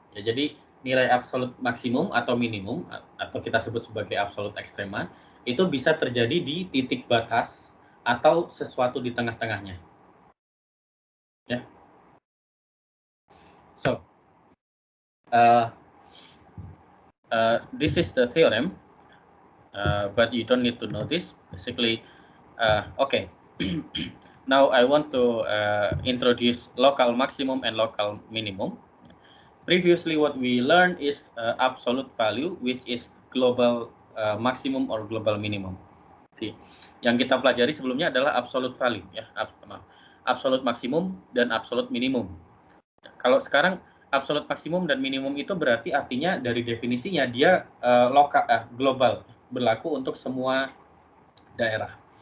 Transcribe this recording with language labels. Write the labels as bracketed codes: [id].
[id] Ya, jadi nilai absolute maksimum atau minimum atau kita sebut sebagai absolute ekstrema itu bisa terjadi di titik batas atau sesuatu di tengah-tengahnya. Ya. [en] So this is the theorem, but you don't need to know this. Basically, okay. Now I want to introduce local maximum and local minimum. Previously, what we learned is absolute value, which is global maximum or global minimum. [id] See, yang kita pelajari sebelumnya adalah absolute value, ya, absolute maximum dan absolute minimum. Kalau sekarang absolute maksimum dan minimum itu berarti artinya dari definisinya dia global, berlaku untuk semua daerah.